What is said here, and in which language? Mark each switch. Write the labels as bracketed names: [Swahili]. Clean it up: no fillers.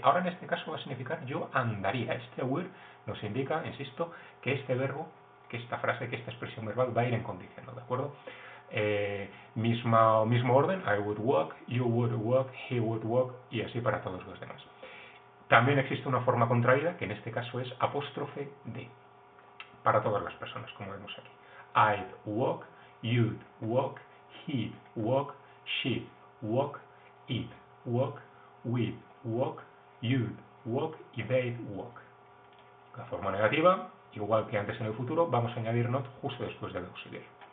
[Spanish] Ahora en este caso va a significar yo andaría. Este will nos indica, insisto, que este verbo, que esta frase, que esta expresión verbal va a ir en condicional, ¿de acuerdo? Mismo orden, [English] I would walk, you would walk, he would walk [Spanish] y así para todos los demás. También existe una forma contraída, que en este caso es apóstrofe de, para todas las personas, como vemos aquí. [English] I'd walk, you'd walk, he'd walk, she'd walk, it'd walk, we'd walk, you'd walk y they'd walk. [Spanish] La forma negativa, igual que antes en el futuro, vamos a añadir not justo después del auxiliar.